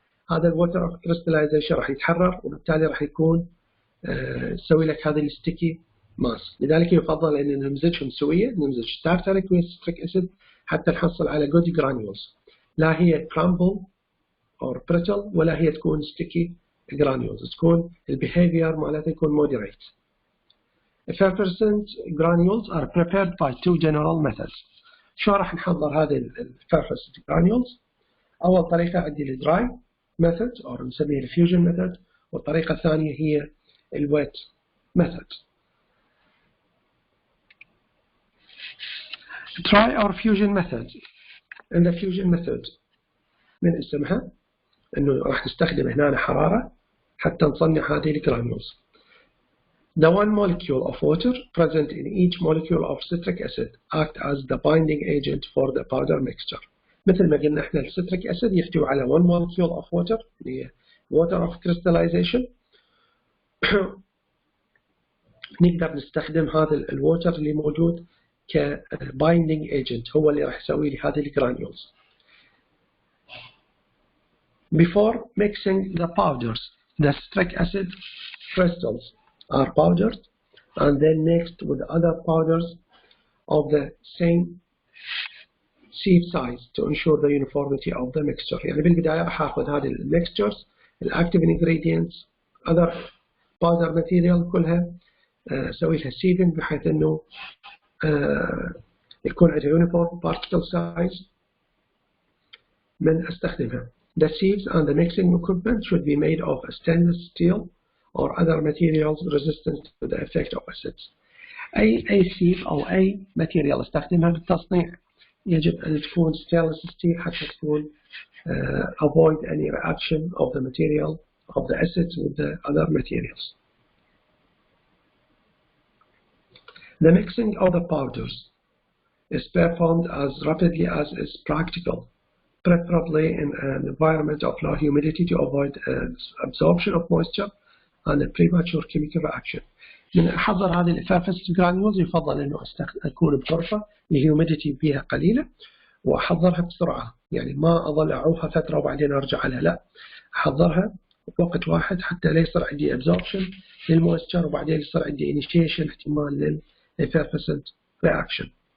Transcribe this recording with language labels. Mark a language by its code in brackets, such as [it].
[ar] هذا الووتر اوف كريستلايزيشن راح يتحرر، وبالتالي راح يكون يسوي لك هذه الستيكي ماس. لذلك يفضل ان نمزجهم سويه، نمزج تارتريك وستريك اسيد حتى نحصل على جود جرانيولز، لا هي كرامبل او بريتل ولا هي تكون ستيكي جرانيولز، تكون البيهيفير مالتها يكون مودريت. [en] Effervescent granules are prepared by two general methods. [ar] شو راح نحضر هذه الeffervescent granules؟ أول طريقة عندي الدراي method أو نسميها الفيوجن method، والطريقة الثانية هي الويت method. [en] Dry or fusion method. In the fusion method [ar] من اسمها إنه راح نستخدم هنا حرارة حتى نصنع هذه الجرانيولز. [en] The one molecule of water present in each molecule of citric acid act as the binding agent for the powder mixture. [ar] مثل ما قلنا احنا السيتريك acid يحتوي على [en] one molecule of water [ar] اللي هي [en] water of crystallization. [ar] نقدر نستخدم هذا الووتر اللي موجود ك binding agent، هو اللي راح يسوي لي هذه الجرانيولز. [en] Before mixing the powders, the citric acid crystals are powdered and then mixed with other powders of the same sieve size to ensure the uniformity of the mixture. [ar] يعني بالبداية راح اخذ هذه الميكستشرز الactive ingredients [en] other powder material [ar] كلها اسوي لها sieving بحيث انه يكون عندها [en] uniform particle size [ar] من استخدمها. [en] The sieves and the mixing equipment should be made of stainless steel or other materials resistant to the effect of acids. [ar] أي سيف أو أي material استخدمها بالتصنيع يجب أن تكون stainless steel حتى تكون [en] avoid any reaction of the material of the acids with the other materials. The mixing of the powders is performed as rapidly as is practical, preferably in an environment of low humidity to avoid absorption of moisture and a premature chemical reaction. [ar] من أحضر هذه الeffervescent granules يفضل إنه أكون بغرفة الهيوميديتي فيها قليلة وأحضرها بسرعة، يعني ما أظل أعوها فترة وبعدين أرجع لها، لا أحضرها بوقت واحد حتى لا يصير عندي absorption للمويستشر وبعدين يصير عندي initiation احتمال للeffervescent reaction.